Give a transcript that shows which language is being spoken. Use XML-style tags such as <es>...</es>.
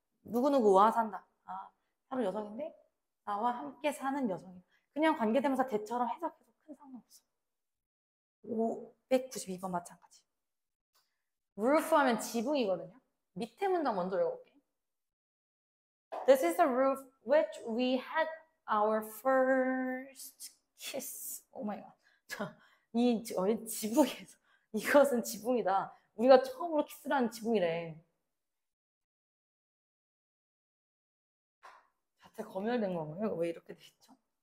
<ko>누구누구와 산다. 아, 차로 여성인데 나와 함께 사는 여성이다. 그냥 관계대명사 대처럼 해석해도 큰 상관없어. 592번 마찬가지. roof 하면 지붕이거든요. 밑에 문장 먼저 읽어볼게.</ko> <en>This is the roof which we had our first kiss. Oh my god.</en> <ko>이 지붕에서 이것은 지붕이다. 우리가 처음으로 키스를 한 지붕이래. 자체 검열된 건가요? 왜 이렇게 돼 있죠?</ko>